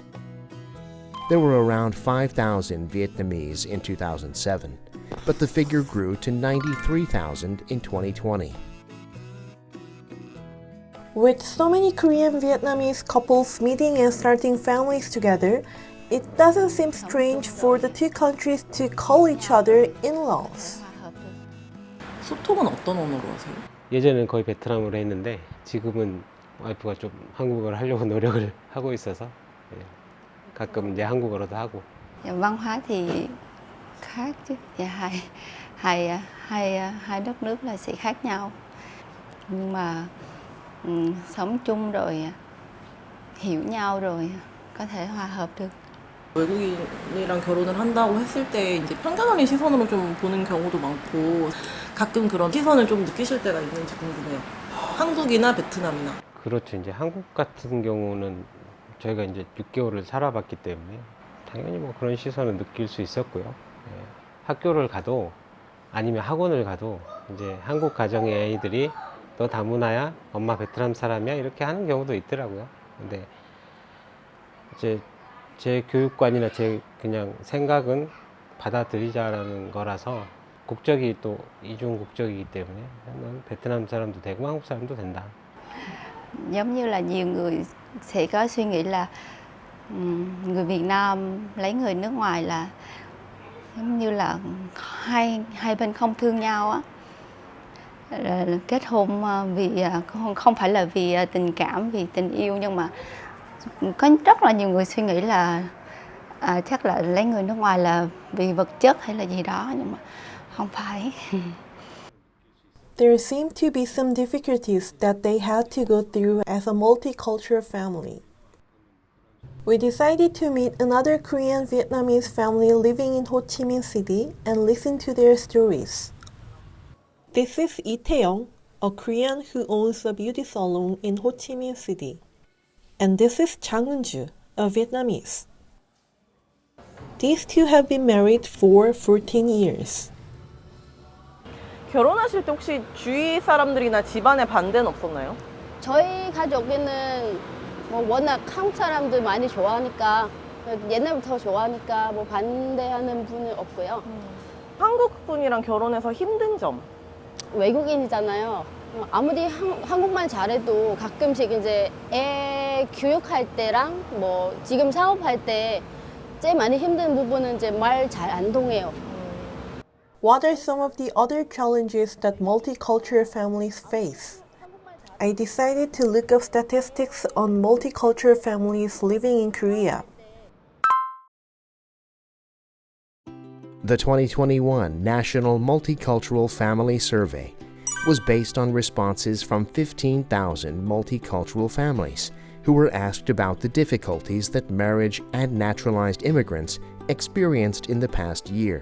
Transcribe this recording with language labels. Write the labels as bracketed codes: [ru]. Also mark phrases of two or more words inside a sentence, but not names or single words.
[en] There were around 5,000 Vietnamese in 2007, but the figure grew to 93,000 in 2020. With so many Korean-Vietnamese couples meeting and starting families together, it doesn't seem strange for the two countries to call each other in-laws. [ko] 소통은 어떤 언어로 하세요? 예전에는 거의 베트남어로 했는데 지금은 와이프가 좀 한국어를 하려고 노력을 하고 있어서 가끔 이제 한국어로도 하고. Văn hóa thì khác chứ, và hai đất nước là sẽ khác nhau, nhưng mà sống chung rồi hiểu nhau rồi có thể hòa hợp được. 외국인이랑 결혼을 한다고 했을 때 이제 편견적인 시선으로 좀 보는 경우도 많고 가끔 그런 시선을 좀 느끼실 때가 있는지 궁금해요. 한국이나 베트남이나. 그렇죠. 이제 한국 같은 경우는 저희가 이제 6개월을 살아봤기 때문에 당연히 뭐 그런 시선을 느낄 수 있었고요. 학교를 가도 아니면 학원을 가도 이제 한국 가정의 아이들이 너 다문화야? 엄마 베트남 사람이야? 이렇게 하는 경우도 있더라고요. 근데 이제 제 교육관이나 제 그냥 생각은 받아들이자라는 거라서 국적이 또 이중 국적이기 때문에 베트남 사람도 되고 한국 사람도 된다. [vi] Giống như là nhiều người sẽ có suy nghĩ là người Việt Nam lấy người nước ngoài là giống như là hai bên không thương nhau á, kết hôn vì không phải là vì tình cảm, vì tình yêu, nhưng mà có rất là nhiều người suy nghĩ là chắc là lấy người nước ngoài là vì vật chất hay là gì đó, nhưng mà Không phải. [en] There seem to be some difficulties that they had to go through as a multicultural family. We decided to meet another Korean-Vietnamese family living in Ho Chi Minh City and listen to their stories. This is Lee Tae-young, a Korean who owns a beauty salon in Ho Chi Minh City. And this is Chang Eun-ju, a Vietnamese. These two have been married for 14 years. [ko] 결혼하실 때 혹시 주위 사람들이나 집안의 반대는 없었나요? 저희 가족에는 뭐 워낙 한국 사람들 많이 좋아하니까 옛날부터 좋아하니까 뭐 반대하는 분은 없고요. 한국 분이랑 결혼해서 힘든 점? 외국인이잖아요. 아무리 한국말 잘해도 가끔씩 이제 애 교육할 때랑 뭐 지금 사업할 때 제일 많이 힘든 부분은 이제 말 잘 안 통해요. [en] What are some of the other challenges that multicultural families face? I decided to look up statistics on multicultural families living in Korea. The 2021 National Multicultural Family Survey was based on responses from 15,000 multicultural families who were asked about the difficulties that marriage and naturalized immigrants experienced in the past year.